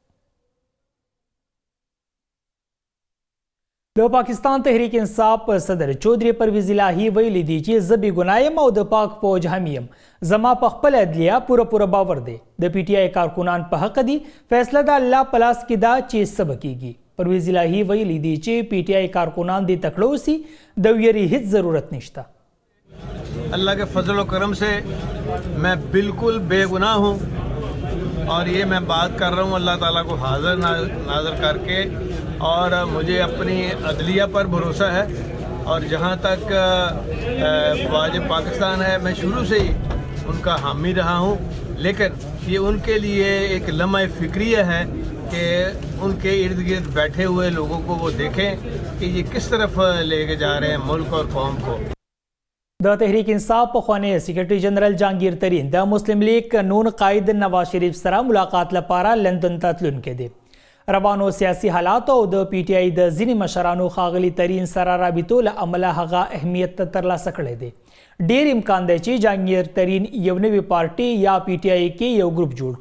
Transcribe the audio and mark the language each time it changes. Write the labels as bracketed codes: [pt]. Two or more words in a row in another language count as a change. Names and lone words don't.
[ps] د پاکستان تحریک انصاف صدر چودھری پرویز الہی ویلی دی چې زه بې ګناه یم او د پاک فوج حامی یم زما په خپل عدلیه پوره باور دی د پی ټی آی کارکنان په حق دي فیصله د الله په لاس کې ده چې څه به کیږي پرویز الہی ویلی دی چې پی ټی آی کارکنان دې تکړه اوسي د ویرې هیڅ ضرورت نشته [ur] اللہ کے فضل و کرم سے میں بالکل بے گناہ ہوں اور یہ میں بات کر رہا ہوں اللہ تعالی کو حاضر ناظر کرکے اور مجھے اپنی عدلیہ پر بھروسہ ہے اور جہاں تک فوج پاکستان ہے میں شروع سے ہی ان کا حامی رہا ہوں لیکن یہ ان کے لیے ایک لمحہ فکریہ ہے کہ ان کے ارد گرد بیٹھے ہوئے لوگوں کو وہ دیکھیں کہ یہ کس طرف لے کے جا رہے ہیں ملک اور قوم کو [ps] د تحریک انصاف پخوانی سیکرټری جنرال جهانگیر ترین د مسلم لیگ نون قائد نواز شریف سره ملاقات لپاره لندن ته تلونکی دی روانو سیاسي حالات او د پی ټی آی د ځینې مشرانو ښاغلي ترین سره رابطو له امله هغه اهمیت ترلاسه کړی دی ډیر امکان دی چې جهانگیر ترین یو نوې پارټي یا پی ټی آی کې یو ګروپ جوړ